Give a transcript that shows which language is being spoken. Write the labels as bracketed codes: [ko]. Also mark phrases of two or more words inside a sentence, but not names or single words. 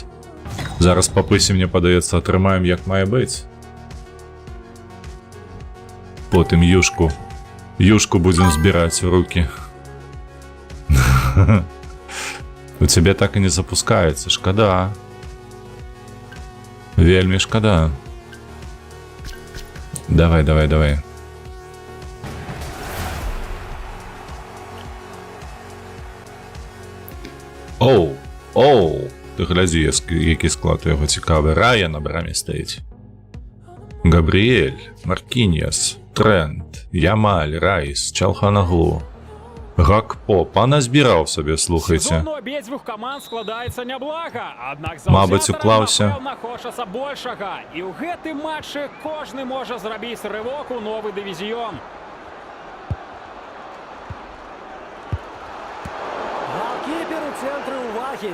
[be] Зараз па пысе, мне падаецца, атрымаем як мае быць. Потым юшку будзем збіраць у рукі. У цябе так і не запускаецца, шкада. Вельмі шкада. Давай. Оу. [uk] Ти глядzi, який склад у його цікавий. Рая на брамі стоїть. Габріель, Маркіньяс, Трент, Ямаль, Райс, Чалханаглу. Гакпо. Пана збирав собі, слухайте. [be] Сезон у обидвух команд складаецца няблага, аднак Мабыць, заўзятарам, уклаўся. напэўна, хочацца большага. І ў гэтым матчы кожны можа зрабіць рывок у новы дывізіён. Голкипер у цэнтры ўвагі.